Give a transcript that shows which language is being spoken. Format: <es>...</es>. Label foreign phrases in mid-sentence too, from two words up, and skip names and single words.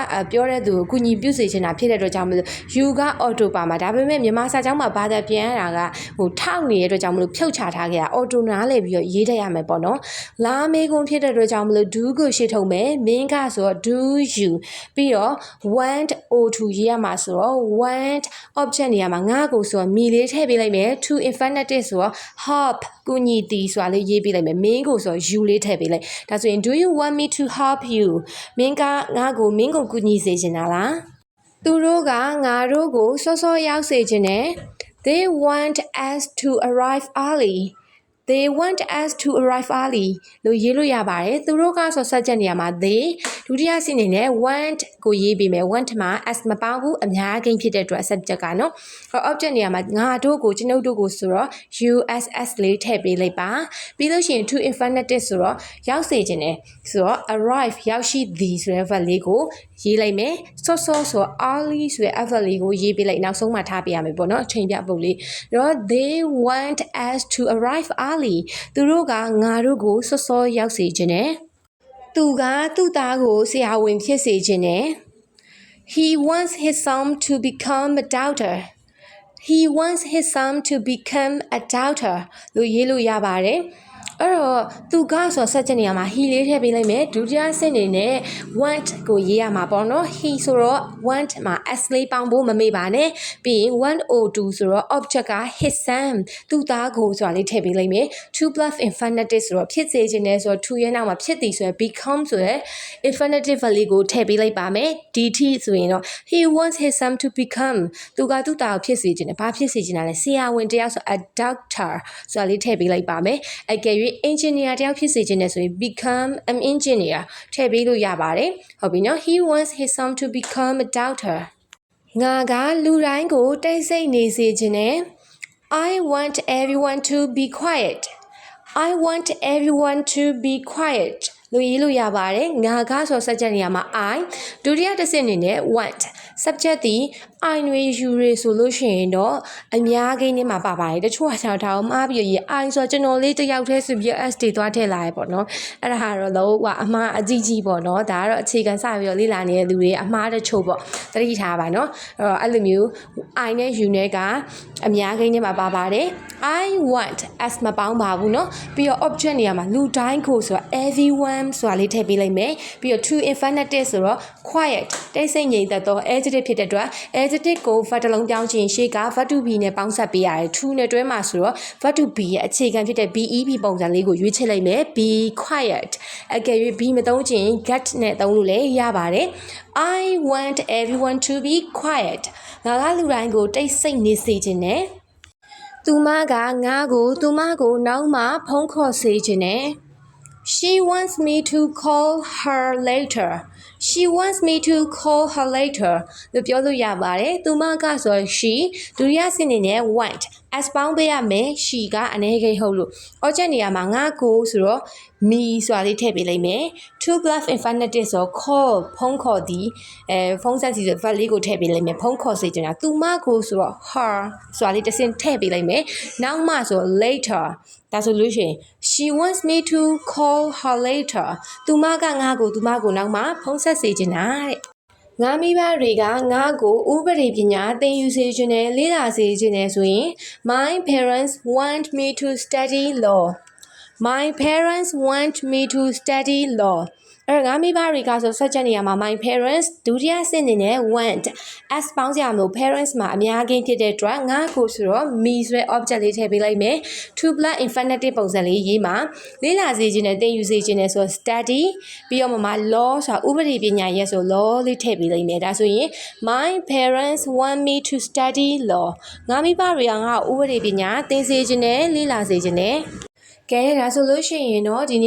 <my>ပြောတဲ့သူကိုကူညီပြုစေချင်တာဖြစ်တဲ့အတွက်ကြောင့်မလို့ you က auto ပါမှာဒါပေမဲ့မြန်မာစာကြောင်းမှာဘာသာပြန်ရတာကဟိုထောက်နေတဲ့အတွက်ကြောင့်မလို့ဖြုတ်ချထားခဲ့တာ auto နားလည်ပြီးတော့ရေးတတ်ရမယ်ပေါ့နော်လာမေးခွန်းဖြစ် တဲ့အတွက်ကြောင့်မလို့ do ကိုရှေ့ထုတ်မယ်မင်းကဆိုတော့</my> <en>do you</en> <my>ပြီးတော့</my> <en>want O2</en> <my>ရေးရမှာဆိုတော့</my> <en>want object</en> <my>နေရာမှာငါ့ကိုဆိုတော့ me လေးထည့်ပေးလိုက်မယ်</my> <en>to infinitive</en> <my>ဆိုတော့ help ကူညီသည်ဆိုတာလေးရေးပေးလိုက်မယ်မင်းကိုဆိုတော့ you လေးထည့်ပေးလိုက်ဒါဆိုရင်</my> <en>do you want me to help you</en> <my>မင်းကငါ့ကိုမင်းကိုကူညီစေချင်တာလားသူတို့ကငါတို့ကိုစောစောရောက်စေချင်တယ်</my> <en>they want us to arrive early They want us to arrive early</en> <my>လို့ရေးလို့ရပါတယ်သူတို့ကဆို subject နေရာမှာ they ဒုတိယဆင့်အနေနဲ့ want ကိုရေးပေးမယ် want မှာ s မပေါင်းဘူးအများကြီးဖြစ်တဲ့အတွက် subject ကနော် object နေရာမှာငါတို့ကိုကျွန်ုပ်တို့ကိုဆိုတော့ us လေးထည့်ပေးလိုက်ပါပြီးလို့ရှိရင်</my> <en>to infinitive</en> <my>ဆိုတော့ရောက်စေခြင်းတယ်ဆိုတော့ arrive ရောက်ရှိသည်ဆိုတဲ့ verb လေးကိုရေးလိုက်မယ်စောစောဆို early ဆိုတဲ့ verb လေးကိုရေးပေးလိုက်နောက်ဆုံးမှထားပေးရမယ်ပေါ့နော်အချိန်ပြပုတ်လေးတော့</my> <en>they want us to arrive early</en> <my>သူတို့ကငါတို့ကိုစောစောရောက်စေခြင်းတယ်သူကသူ့သားကိုဆရာဝန်ဖြစ်စေခြင်းတယ်</my> <en>He wants his son to become a doctor He wants his son to become a doctor</en> <my>လို့ရေးလို့ရပါတယ်အဲ့တော့သူက ဆိုဆက်ချက်နေရာမှာ he လေးထည့်ပေးလိုက်မယ်ဒုတိယဆင့်နေနဲ့ want ကိုရေးရမှာပေါ့နော် he ဆိုတော့ want မှာ s လေးပေါင်းဖို့မမေ့ပါနဲ့ပြီးရင်</my> <en>want o2</en> <my>ဆိုတော့ object က</my> <en>his son</en> <my>သူ့သားကိုဆိုတာလေးထည့်ပေးလိုက်မယ်</my> <en>to plus infinitive</en> <my>ဆိုတော့ဖြစ်စေခြင်းနဲ့ဆိုတော့ to ရဲ့နောက်မှာဖြစ်သည်ဆိုရယ် become ဆိုရယ် infinitive လေးကိုထည့်ပေးလိုက်ပါမယ် dt ဆိုရင်တော့</my> <en>he wants his son to become</en> <my>သူကသူ့သားကိုဖြစ်စေခြင်းနဲ့ဘာဖြစ်စေခြင်းလဲဆရာဝန်တယောက်ဆို</my> <en>a doctor</en> <my>ဆိုတာလေးထည့်ပေးလိုက်ပါမယ်အကယ်၍ engineer တယောက်ဖြစ်စေခြင်းနဲ့ဆိုရင်</my> <en>become an engineer</en> <my>ထည့်ပေးလို့ရပါတယ်ဟုတ်ပြီနော်</my> <en>he wants his son to become a doctor</en> <my>ငါကလူတိုင်းကိုတိတ်ဆိတ်နေစေခြင်းနဲ့</my> <en>I want everyone to be quiet I want everyone to be quiet</en> <my>လို့ရေးလို့ရပါတယ်ငါကဆို subject နေရာမှာ I ဒုတိယတစ်ဆင့်အနေနဲ့</my> <en>want subject</en> <my>ဒီ I တွေ you တွေဆိုလို့ရှိရင်တော့အများကြီးနေမှာပါပါတယ်တချို့ကကျွန်တော်မှားပြီးရေး I ဆိုတော့ကျွန်တော်လေးတယောက်တည်းဆို ပြီး S တွေသွားထည့်လာရပေါ့နော်အဲ့ဒါကတော့လုံးဝအမှားအကြီးကြီးပေါ့နော်ဒါကတော့အခြေခံစပြီးတော့လေ့လာနေတဲ့လူတွေအမှားတချို့ပေါ့သတိထားပါနော်အဲ့လိုမျိုး I နဲ့ you နဲ့ကအများကြီးနေမှာပါပါတယ်</my> <en>I want as</en> <my>မပေါင်းပါဘူးနော်ပြီးတော့ object နေရာမှာလူတိုင်းကိုဆိုတော့ everyone ဆိုတာလေးထည့်ပေးလိုက်မယ်ပြီး တော့</my> <en>to infinitive</en> <my>ဆိုတော့ quiet တိတ်ဆိတ်ငြိမ်သက်သော adjective ဖြစ်တဲ့အတွက် adjective ကို verb တစ်လုံးပြောင်းခြင်းရှေ့က</my> <en>verb to be</en> <my>နဲ့ပေါင်းဆက်ပေးရတယ် to နဲ့တွဲမှာဆိုတော့</my> <en>verb to be</en> <my>ရဲ့အခြေခံဖြစ်တဲ့ BEP ပုံစံလေးကိုရွေးချယ်လိုက်မယ်</my> <en>be quiet</en> <my>အကယ်၍ be မသုံးခြင်း get နဲ့သုံးလို့လည်းရပါတယ်</my> <en>I want everyone to be quiet</en> <my>ငါကလူတိုင်းကိုတိတ်ဆိတ်နေစေခြင်းနဲ့သူမကငါကိုသူမကိုနောက်မှဖုန်းခေါ်စေခြင်းနဲ့</my> <en>She wants me to call her later. She wants me to call her later</en> <my>လို့ပြောလို့ရပါတယ်သူမကဆို she ဒုတိယစနစ်နဲ့</my> <en>want as</en> <my>ပေါင်းပေးရမယ် she ကအနေကိဟုတ်လို့ object နေရာမှာငါကိုဆိုတော့ me ဆိုတာလေးထည့်ပေးလိုက်မယ်</my> <en>to plus infinitive</en> <my>ဆို call ဖုန်းခေါ်သည်ဖုန်းဆက်စီဆို verb လေးကိုထည့်ပေးလိုက်မယ်ဖုန်းခေါ်စေချင်တာသူမကိုဆိုတော့ her ဆိုတာလေးတစ်စင်ထည့်ပေးလိုက်မယ်နောက်မှဆို later ဒါဆိုလို့ရှိရင်</my> <en>she wants me to call her later</en> <my>သူမကငါကိုနောက်မှဖုန်းဆက်စေချင်တာတဲ့ငါမိဘတွေကငါ့ကိုဥပဒေပညာသင်ယူစေခြင်းနဲ့လေ့လာစေခြင်းနဲ့ဆိုရင်</my> <en>My parents want me to study law My parents want me to study law</en> <my>အဲ့ငါမိဘတွေကဆိုဆက်ချက်နေရမှာ</my> <en>My parents</en> <my>ဒုတိယစနစ်နဲ့</my> <en>want as</en> <my>ပေါင်းစရာမလို့ parents မှာအများကြီးဖြစ်တဲ့အတွက်ငါကိုဆိုတော့ me ဆိုတဲ့ object လေးထည့်ပေးလိုက်မယ်</my> <en>to plus infinitive</en> <my>ပုံစံလေးရေးမှာလေ့လာစေခြင်းနဲ့သင်ယူစေခြင်းနဲ့ဆို study ပြီးတော့မှ law ဆိုတာဥပဒေပညာရဲ့ဆို law လေးထ ည့်ပေးလိုက်မယ်ဒါဆိုရင်</my> <en>My parents want me to study law</en> <my>ငါမိဘတွေကငါဥပဒေပညာသင်စေခြင်းနဲ့လေ့လာစေခြင်းနဲ့ကဲဒါဆိုလို့ရှိရင်တော့ဒီနေ့</my>